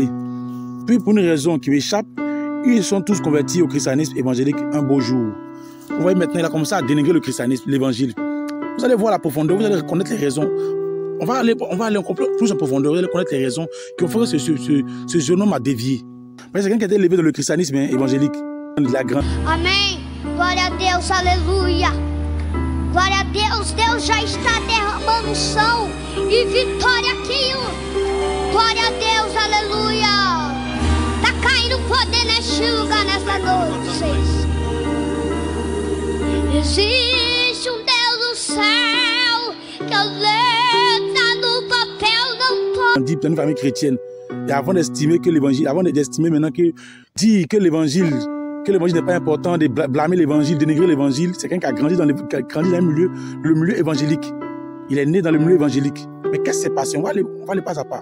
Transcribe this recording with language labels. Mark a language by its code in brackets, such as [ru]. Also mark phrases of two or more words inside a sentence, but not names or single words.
[fr] Puis pour une raison qui m'échappe, ils sont tous convertis au christianisme évangélique un beau jour. Vous voyez maintenant, il a commencé à dénigrer le christianisme, l'évangile. Vous allez voir la profondeur, vous allez reconnaître les raisons. On va aller encore plus en profondeur, vous allez connaître les raisons qui ont fait que ce jeune homme a dévié. Mais c'est quelqu'un qui a été élevé dans le christianisme évangélique. La grande. [pt] Amém. Glória a Deus, aleluia. Glória a Deus, Deus já está derramando unção e vitória aqui. Glória a Deus, aleluia. Tá caindo poder neste lugar nesta noite, vocês. Existe um Deus do céu que a letra no papel não pode. [fr] On dit dans une famille chrétienne. Et avant d'estimer que l'évangile, avant d'estimer maintenant que dire que l'évangile n'est pas important, de blâmer l'évangile, dénigrer l'évangile, c'est quelqu'un qui a grandi dans le milieu évangélique. Il est né dans le milieu évangélique. Mais qu'est-ce qui s'est passé? On va aller pas à pas.